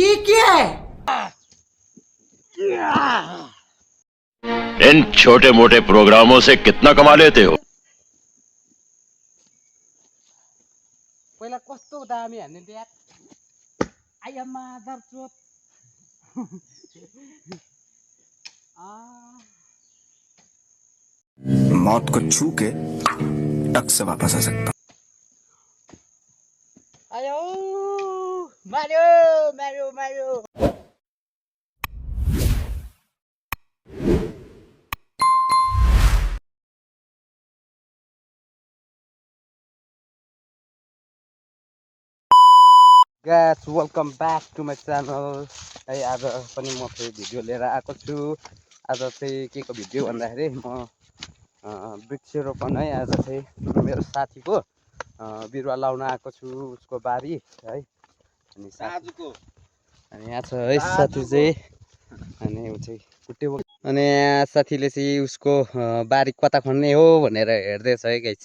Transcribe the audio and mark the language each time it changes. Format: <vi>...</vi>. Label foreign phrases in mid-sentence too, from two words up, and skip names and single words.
<hi>किया है? इन छोटे मोटे प्रोग्रामों से कितना कमा लेते हो?</hi> <ne>पहिला कस्तो दामी हान्ने यार आइएममा दर्चोत</ne> <hi>मौत को छू के टक से वापस आ सकता।</hi> <ne>आयो मार्यो मार्यो मार्यो</ne> <en>Guys, welcome back to my channel.</en> <ne>है आज पनि म फेरि भिडियो लिएर आएको छु। आज चाहिँ के को भिडियो भन्दाखेरि म वृक्षारोपण है आज चाहिँ मेरो साथीको बिरुवा लाउन आएको छु उसको बारी है। अनि साथीको अनि यहाँ छ है साथी चाहिँ अनि उ चाहिँ कुटेको अनि साथीले चाहिँ उसको बारी कता खन्ने हो भनेर हेर्दैछ है गाइस।</ne>